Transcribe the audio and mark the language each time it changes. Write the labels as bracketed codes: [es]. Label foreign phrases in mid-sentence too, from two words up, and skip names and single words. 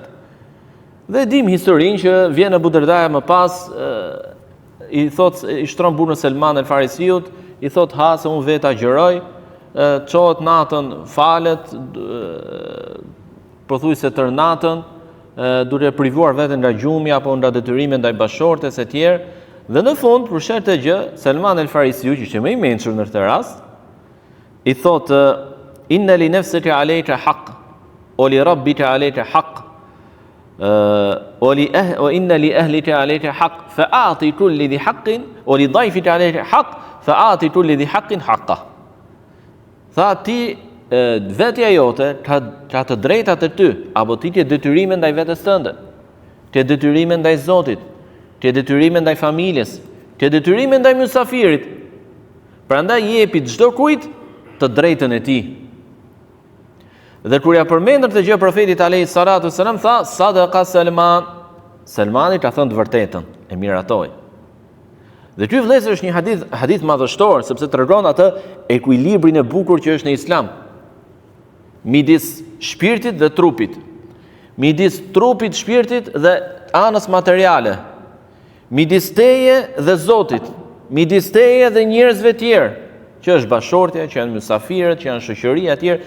[sq] Dhe dim historinë që vjen Abu Derdaja më pas, i shtron burrin Selman el Farisiut, i thot ha se unë vetë agjëroj, çohet natën, falet, pothuajse tër natën, duke privuar veten nga gjumi apo nga detyrimet ndaj bashortes e tjerë. Dhe në fund, kur shet të gjë, Selman el Farisiu, që ishte më i mençur në këtë rast, i thotë [ar] إن لنفسك عليك حق. لربك عليك حق وإن لأهلك عليك حق فأعط كل ذي حق ولضيفك عليك حق فأعط كل ذي حق حقه. [sq] Tha ti vetja jote ka të drejtat e ty, apo ti ke detyrime ndaj vetes tënde, ke detyrime ndaj Zotit, ke detyrime ndaj familjes, ke detyrime ndaj mysafirit. Prandaj jepi çdo kujt të drejtën e tij. Dhe kur ja përmendën këtë gjë profetit [ar] عليه الصلاة والسلام, [sq] tha [ar] صدق سلمان. [sq] Salmani ka thënë të vërtetën, e miratoi. Dhe ky vëllezër është një hadith madhështor, sepse tregon atë ekuilibrin e bukur që është në Islam, midis shpirtit dhe trupit, midis trupit, shpirtit dhe anës materiale, midis teje dhe Zotit, midis teje dhe njerëzve tjerë, që është bashortja, që janë mysafirët, që janë shoqëria e tjerë.